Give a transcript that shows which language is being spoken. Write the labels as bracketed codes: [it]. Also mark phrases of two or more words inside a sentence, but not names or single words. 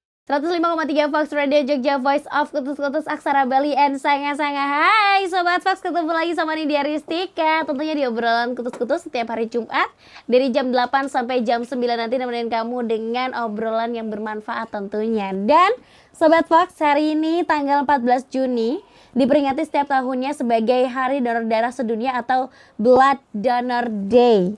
[id] 105,3 Fox Radio Jogja, Voice of Kutus-Kutus Aksara Bali and Sanga-Sanga. Hai Sobat Fox, ketemu lagi sama Nindya Ristika. Tentunya di obrolan kutus-kutus setiap hari Jumat dari jam 8 sampai jam 9 nanti nemenin kamu dengan obrolan yang bermanfaat tentunya. Dan Sobat Fox, hari ini tanggal 14 Juni diperingati setiap tahunnya sebagai Hari Donor Darah Sedunia atau Blood Donor Day.